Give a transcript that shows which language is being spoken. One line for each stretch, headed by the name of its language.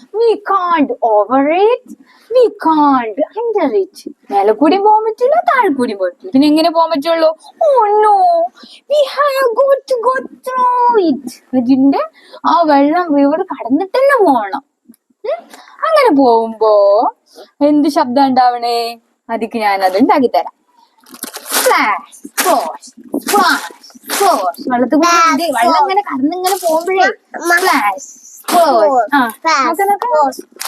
English: We can't over it, we can't under it.
Malayalam: മേലെ കൂടി പോകാൻ പറ്റില്ല, താഴെ കൂടി പോകാൻ പറ്റില്ല. പിന്നെ എങ്ങനെ പോകാൻ പറ്റുള്ളൂ?
English: Oh no, we have got to go through it.
Malayalam: ഇതിന്റെ ആ വെള്ളം റിവർ കടന്നിട്ട് തന്നെ പോകണം. അങ്ങനെ പോകുമ്പോ എന്ത് ശബ്ദം ഉണ്ടാവണേ? അതിക്ക് ഞാനത് ഉണ്ടാക്കി തരാം. Splash സ്പ്ലോഷ് splash സ്പ്ലോഷ്. വെള്ളത്തിൽ കൂടി വെള്ളം ഇങ്ങനെ കടന്നിങ്ങനെ പോകുമ്പോഴേ സ്പ്ലാഷ് സ്പ്ലോഷ്.